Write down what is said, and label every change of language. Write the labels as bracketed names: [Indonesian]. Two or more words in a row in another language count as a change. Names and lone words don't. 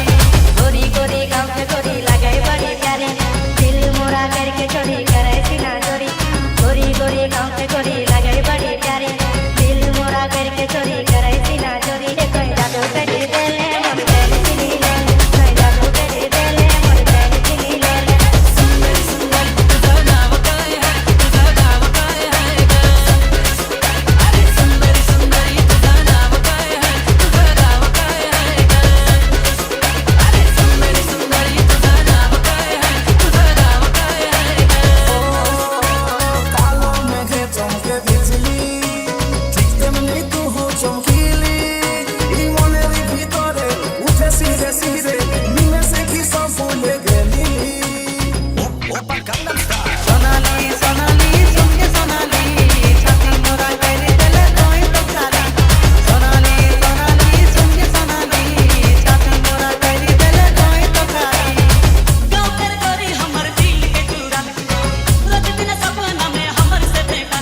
[Sadri] गोरी गोरी गाँव के गोरी लगाई बड़ी प्यारी दिल मोरा करके चोरी करे सीना चोरी गोरी गोरी गाँव के गोरी लगाई बड़ी प्यारी दिल मोरा करके चोरी करे सीना चोरी कोई जादू कर देले मोर प्यार चिनी ले कोई जादू कर देले मोर प्यार चिनी ले [Marathi] सुंदर सुंदर तुझा नाव काय है तुझा नाव काय है अरे सुंदर सुंदर तुझा नाव काय है तुझा नाव काय है अरे सुंदर सुंदर तुझा नाव काय है तुझा नाव काय है [Bangla] কালো মেঘে চমকে বিজলি ঠিক তেমনি তুহু চমকিলি এই মনের ভিতরে উঠে সিরে সিরে নিমেষে কি সব ভুলে গেলি [Sadri] सोनाली सोनाली सुन के सोनाली छाती मोरा करे देले कोई तो सारी सोनाली सोनाली सुन के सोनाली छाती मोरा करे देले कोई तो सारी गाँव कर गोरी हमर दिल के चूरा रोज दिन सपना में हमर से देखल